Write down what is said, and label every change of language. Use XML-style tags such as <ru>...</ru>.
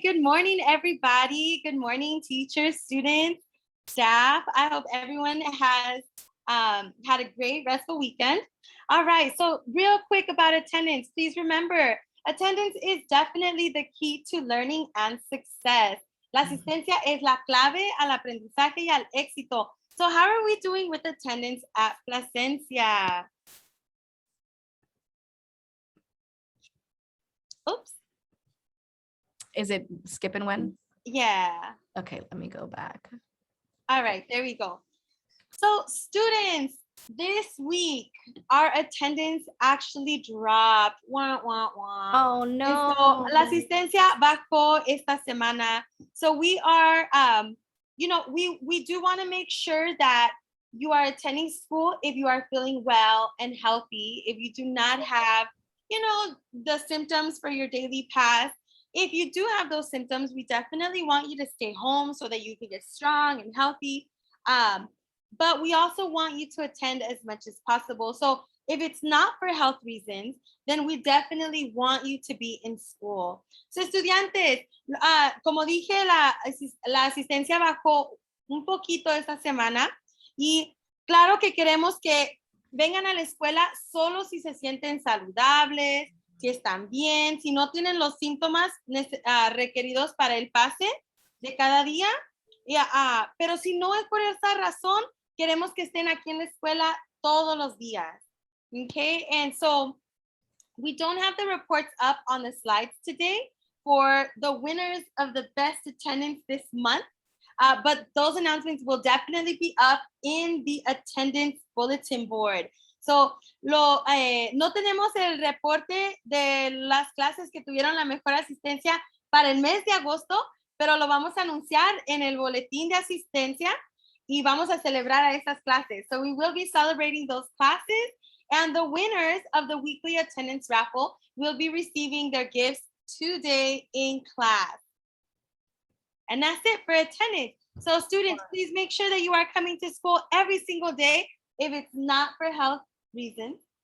<en>Good morning, everybody. Good morning, teachers, students, staff. I hope everyone has had a great restful weekend. All right. So real quick about attendance, please remember, attendance is definitely the key to learning and success.</en> <es>La asistencia es la clave al aprendizaje y al éxito.</es> <en>So how are we doing with attendance at Plasencia? Oops. Is it skipping one? Yeah. Okay, let me go back. All right, there we go. So students, this week, our attendance actually dropped. Wah, wah, wah. Oh, And no.</en> <es>so, la asistencia bajó esta semana.</es> <en>So we are, we do want to make sure that you are attending school if you are feeling well and healthy. If you do not have, the symptoms for your daily pass. If you do have those symptoms, we definitely want you to stay home so that you can get strong and healthy. But we also want you to attend as much as possible. So if it's not for health reasons, then we definitely want you to be in school.</en> <es>So, estudiantes, como dije, la asistencia bajó un poquito esta semana y claro que queremos que vengan a la escuela solo si se sienten saludables, si están bien, si no tienen los síntomas requeridos para el pase de cada día. Pero si no es por esa razón, queremos que estén aquí en la escuela todos los días.</es> <en>Okay, and so we don't have the reports up on the slides today for the winners of the best attendance this month, but those announcements will definitely be up in the attendance bulletin board.</en> <es>So, no tenemos el reporte de las clases que tuvieron la mejor asistencia para el mes de agosto, pero lo vamos a anunciar en el boletín de asistencia y vamos a celebrar a esas clases.</es> <en>So we will be celebrating those classes, and the winners of the weekly attendance raffle will be receiving their gifts today in class. And that's it for attendance. So students, please make sure that you are coming to school every single day if it's not for health reasons.</en>